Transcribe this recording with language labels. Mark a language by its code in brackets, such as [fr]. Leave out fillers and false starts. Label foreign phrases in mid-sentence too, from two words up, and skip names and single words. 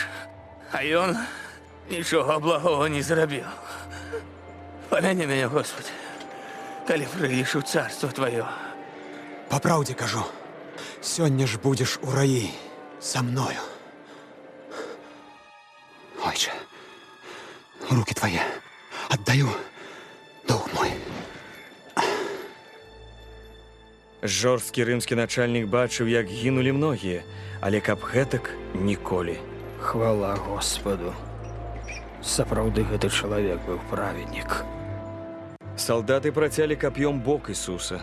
[be] А ён нічога благого не зрабіў. Памяні мяне, Господи, калі прыйдзеш у царство Твоё. Па праўдзе кажу, сёння ж будзеш у раі са мною. Ойче, [ru] руки твои отдаю, долг мой. [be] Жорсткі рымскі начальнік бачыў, як гінулі многія, але каб гэтак ніколі. Хвала Господу. Сапраўды гэты чалавек быў праведнік. Салдаты працялі кап'ём бок Ісуса.